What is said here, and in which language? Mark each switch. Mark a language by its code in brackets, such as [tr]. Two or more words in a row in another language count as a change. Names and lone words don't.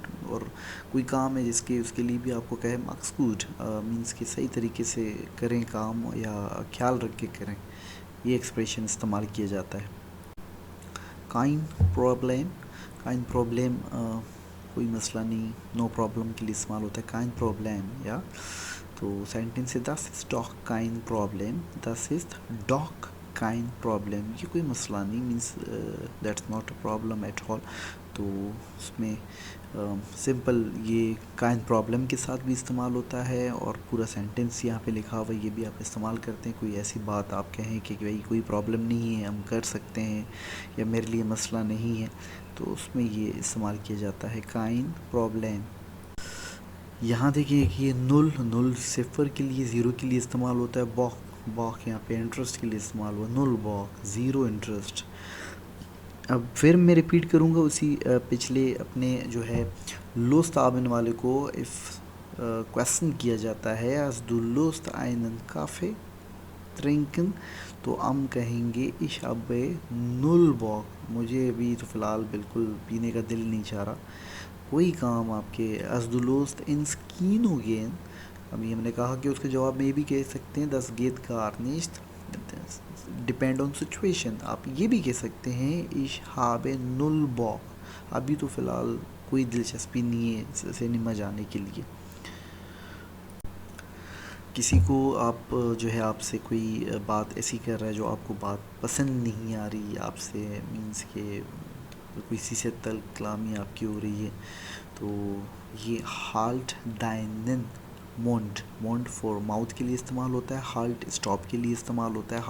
[ur] اور کوئی کام ہے جس کے اس کے لیے بھی آپ کو کہے [de] mach's gut, [ur] مینس کہ صحیح طریقے سے کریں کام یا خیال رکھ کے کریں، یہ ایکسپریشن استعمال کیا جاتا ہے. [de] kein Problem, kein Problem [ur] کوئی مسئلہ نہیں، [en] no problem [ur] کے لیے استعمال ہوتا ہے [de] kein Problem. [ur] یا تو سینٹنس ہے [de] das ist doch kein Problem، das ist doch kein Problem، [ur] یہ کوئی مسئلہ نہیں، مینس [en] that's not a problem at all. [ur] تو اس میں سمپل یہ [de] kein Problem [ur] کے ساتھ بھی استعمال ہوتا ہے، اور پورا سینٹنس یہاں پہ لکھا ہوا یہ بھی آپ استعمال کرتے ہیں. کوئی ایسی بات آپ کہیں کہ بھائی کوئی پرابلم نہیں ہے، ہم کر سکتے ہیں، یا میرے لیے مسئلہ نہیں ہے، تو اس میں یہ استعمال کیا جاتا ہے [de] kein Problem. [ur] یہاں دیکھیں کہ یہ نل صفر کے لیے، زیرو کے لیے استعمال ہوتا ہے. باک یہاں پہ انٹرسٹ کے لیے استعمال ہوا، [de] Null Bock, [en] zero interest. [ur] اب پھر میں ریپیٹ کروں گا اسی پچھلے اپنے جو ہے [de] Lust haben [ur] والے کو. اف کویسچن کیا جاتا ہے [de] hast du Lust einen Kaffee trinken، [ur] تو ہم کہیں گے [de] ich habe null Bock، [ur] مجھے ابھی تو فی الحال بالکل پینے کا دل نہیں چاہ رہا. کوئی کام آپ کے [de] hast du Lust ins Kino gehen، [ur] ابھی ہم نے کہا کہ اس کے جواب میں یہ بھی کہہ سکتے ہیں [de] das geht gar nicht، [en] depend on situation. [ur] آپ یہ بھی کہہ سکتے ہیں [de] ich habe null Bock، [ur] ابھی تو فی الحال کوئی دلچسپی نہیں ہے سنیما جانے کے لیے. کسی کو آپ جو ہے آپ سے کوئی بات ایسی کر رہا ہے جو آپ کو بات پسند نہیں آ رہی آپ سے، مینس کہ کسی سے تلخ کلامی آپ کی ہو رہی ہے، تو یہ [de] halt deinen Mund, [ur] مونڈ فور ماؤتھ کے لیے استعمال ہوتا ہے، ہالٹ اسٹاپ کے لیے استعمال ہوتا ہے.